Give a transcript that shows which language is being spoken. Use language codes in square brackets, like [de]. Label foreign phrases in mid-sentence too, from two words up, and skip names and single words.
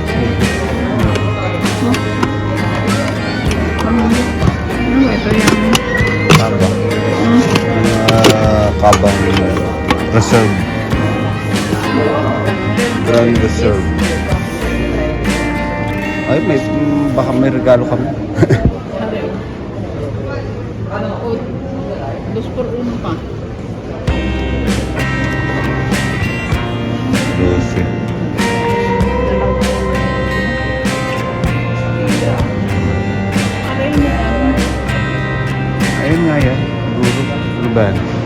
[tl] Ano ito yung... Kaba. Kabang reserve. [en] Grand reserve. [tl] Ay, baka may regalo kami. [es] Dos por uno [tl] pa. 12. Ayun nga yan. Siguro. Ano ba yan?